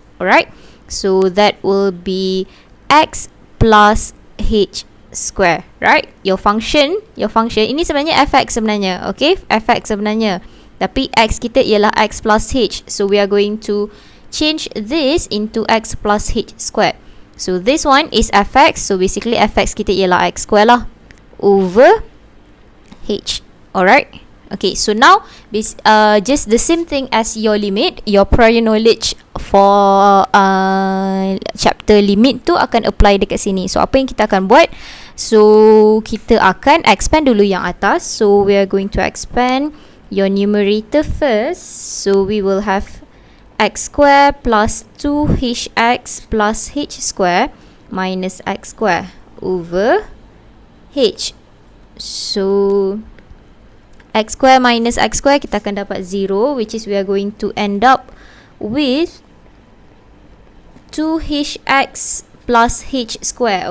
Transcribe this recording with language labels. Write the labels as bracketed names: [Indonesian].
[English] Alright, so that will be x plus h square, right? [Malay] Your function ini sebenarnya fx sebenarnya. Okay, fx sebenarnya, tapi x kita ialah x plus h. [English] So we are going to change this into x plus h square. So this one is fx. So basically fx kita ialah x square lah over h. Alright. Okay, so now this just the same thing as your limit. [Malay] Your prior knowledge for chapter limit tu akan apply dekat sini. So apa yang kita akan buat? So kita akan expand dulu yang atas. [English] So we are going to expand your numerator first. So we will have x square plus 2hx plus h square minus x square over h. So x square minus x square, kita akan dapat 0, which is we are going to end up with 2hx plus h square.